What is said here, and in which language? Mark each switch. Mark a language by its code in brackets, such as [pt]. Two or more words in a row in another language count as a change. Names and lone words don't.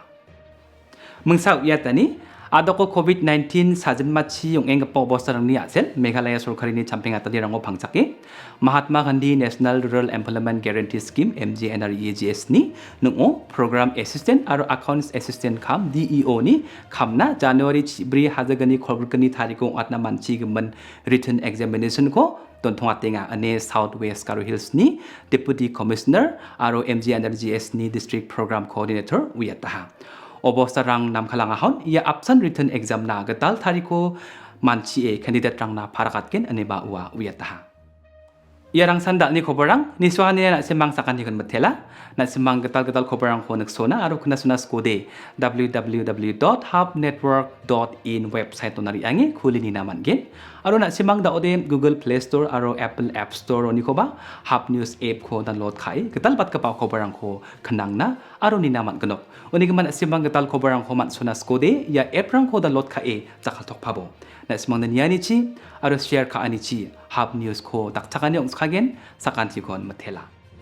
[grt] Mengsaw ya tani Adoko COVID-19 sajen machi yung enggapo bosarang ni asel Meghalaya Sorkari ni champing atadirang pangchake Mahatma Gandhi National Rural Employment Guarantee Scheme MGNREGS ni nung [en] Program Assistant [grt] aro [en] Accounts Assistant [grt] kam DEO ni kam na January bri hazagani kolbukani tarikong at na manchi gemen [en] written examination [grt] ko don thongatenga ane Southwest Karo Hills ni [en] Deputy Commissioner [grt] aro MGNREGS ni [en] District Program Coordinator [grt] wiyataha. Obosarang nam kalangahon ia absent [en] written exam [grt] na gatal tariko manchi candidate rang na parakatken aneba uwa uyataha. Ia rang sanda ni koborang ni suhani na semang sakan hikon matela na semang gatal koborang ko nagsona aro kuna sunas kode www.hubnetwork.in website to nari angi kuli ni naman gen aro na semang daode Google Play Store aro Apple App Store ni ko ba Hub News app ko download kai gatal bat ka pa koborang ko kanang na aro ni naman ganok uni gaman semang gatal koborang ko man sunas kode ya app rang ko download kai jakal tok pabo na semang naniani chi aro share ka ani chi Hub News ko dakchakani ongskagen sakan tikon matela.